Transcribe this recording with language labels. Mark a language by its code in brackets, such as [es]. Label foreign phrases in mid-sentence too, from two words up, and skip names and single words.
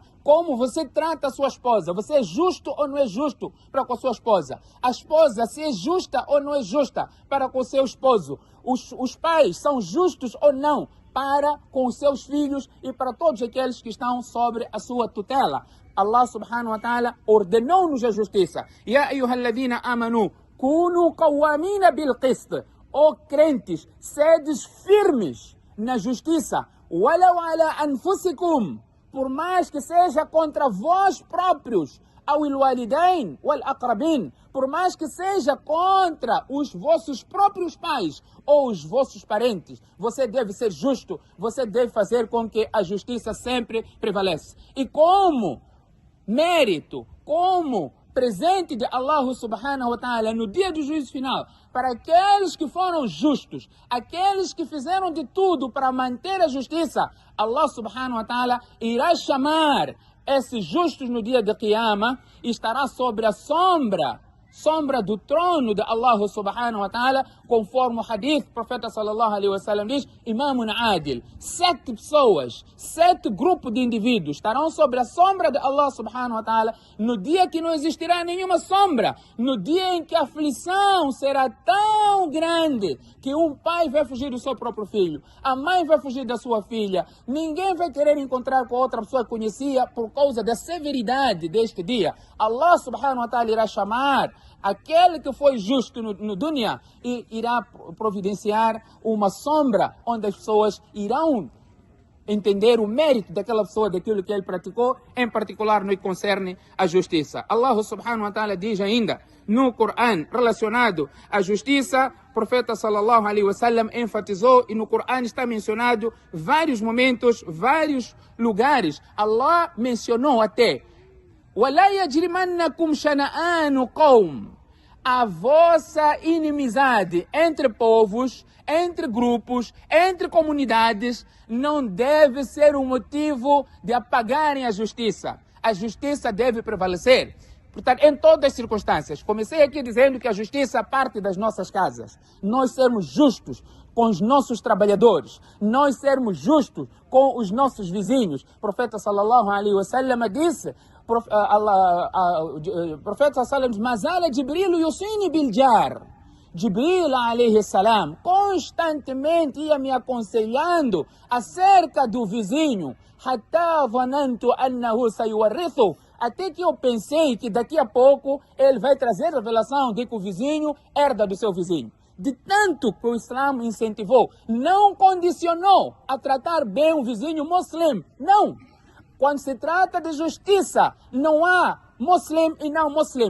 [pt] Como você trata a sua esposa. Você é justo ou não é justo para com a sua esposa? A esposa, se é justa ou não é justa para com o seu esposo? Os pais são justos ou não para com os seus filhos e para todos aqueles que estão sobre a sua tutela? Allah [ar] سبحانه وتعالى [pt] ordenou-nos a justiça. [ar] يا أيها الذين آمنوا كونوا قوامين بالقسط. [pt] Ó crentes, sedes firmes na justiça. [ar] ولو على أنفسكم. [pt] Por mais que seja contra vós próprios. [ar] أو الوالدين والأقربين. [pt] Por mais que seja contra os vossos próprios pais ou os vossos parentes. Você deve ser justo. Você deve fazer com que a justiça sempre prevaleça. E como mérito, como presente de Allah [ar] سبحانه وتعالى [pt] no dia do juízo final, para aqueles que foram justos, aqueles que fizeram de tudo para manter a justiça, Allah subhanahu [ar] وتعالى [pt] irá chamar esses justos no dia de Qiyamah e estará sobre a sombra sombra do trono de Allah [ar] سبحانه وتعالى, [pt] conforme o hadith, o profeta [ar] صلى الله عليه وسلم [pt] diz, [ar] إمام عادل, [pt] 7 pessoas, 7 grupos de indivíduos estarão sobre a sombra de Allah [ar] سبحانه وتعالى [pt] no dia que não existirá nenhuma sombra, no dia em que a aflição será tão grande que um pai vai fugir do seu próprio filho, a mãe vai fugir da sua filha, ninguém vai querer encontrar com outra pessoa que conhecia por causa da severidade deste dia. Allah [ar] سبحانه وتعالى [pt] irá chamar aquele que foi justo no dunya e irá providenciar uma sombra onde as pessoas irão entender o mérito daquela pessoa, daquilo que ele praticou, em particular no que concerne a justiça. Allah [ar] سبحانه وتعالى [pt] diz ainda no Coran, relacionado à justiça, o profeta [ar] صلى الله عليه وسلم [pt] enfatizou, e no Coran está mencionado vários momentos, vários lugares. [ar] Allah [pt] mencionou até [ar] وَلَا يَجْرِمَنَّكُمْ شَنَآنُ قَوْمٍ, [pt] a vossa inimizade entre povos, entre grupos, entre comunidades, não deve ser um motivo de apagarem a justiça. A justiça deve prevalecer. Portanto, em todas as circunstâncias. Comecei aqui dizendo que a justiça parte das nossas casas. Nós sermos justos com os nossos trabalhadores. Nós sermos justos com os nossos vizinhos. O profeta [ar] صلى الله عليه وسلم [pt] disse, o profeta [ar] صلى الله عليه وسلم, ما زال جبريل يوصيني بالجار. [pt] Jibril [ar] عليه السلام [pt] constantemente ia me aconselhando acerca do vizinho. [ar] حتى ظننت أنه سيورثه, [pt] até que eu pensei que daqui a pouco ele vai trazer a revelação de que o vizinho herda do seu vizinho. De tanto que o Islã incentivou, não condicionou a tratar bem o vizinho muçulmano. Não! Quando se trata de justiça, não há muçulmano e não muçulmano.